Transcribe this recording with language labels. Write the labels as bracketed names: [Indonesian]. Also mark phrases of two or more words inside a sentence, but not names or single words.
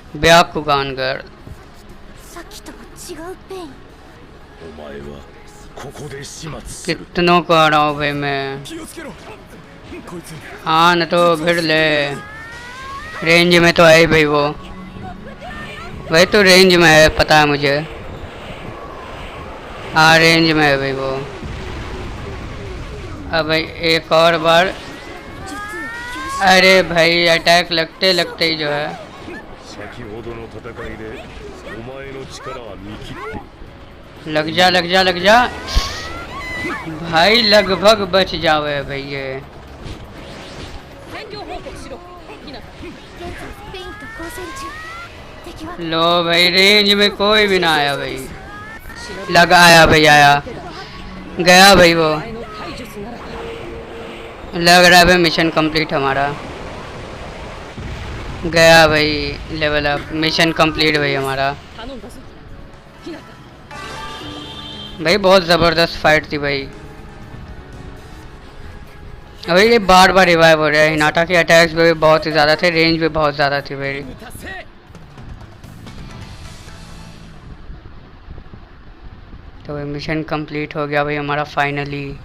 [English] ब्याकुगान गर्ल. [Japanese] さっきと違うペイン。お前はここで始末する [Hindi] कितनों को हराऊं भाई मैं. [Japanese] 気をつけろ。こいつ [Hindi] हाँ न तो फिर ले. रेंज में तो है ही भाई वो. भाई तो रेंज में है पता है मुझे. हाँ रेंज में है भाई वो. अब भाई एक और बार. [Japanese] 術を吸収。 [Hindi] अरे भाई अटैक लगते लगते ही जो है. [Japanese] 先ほどの戦いでお前の力は見切っている [Hindi] लग जा लग जा लग जा. भाई लगभग बच जावे भाई ये. [Japanese] 戦況報告しろひなた現在ペインと交戦中。敵は [Hindi] लो भाई रेंज में कोई भी ना आया भाई. लग आया भाई आया. गया भाई वो. [Japanese] 前の体術なら [Hindi] लग रहा है भाई [English] mission complete [Hindi] हमारा. गया भाई [English] level up. mission complete [Hindi] भाई हमारा. [Japanese] 頼んだぞひなた [Hindi] भाई बहुत ज़बरदस्त फाइट थी भाई. अभी ये बार बार रिवाइव हो रहा है. हिनाटा के अटैक्स भी बहुत ही ज़्यादा थे. रेंज भी बहुत ज़्यादा थी भाई. [Japanese] 達成。 [Hindi] तो भाई [English] mission complete [Hindi] हो गया भाई हमारा फाइनली.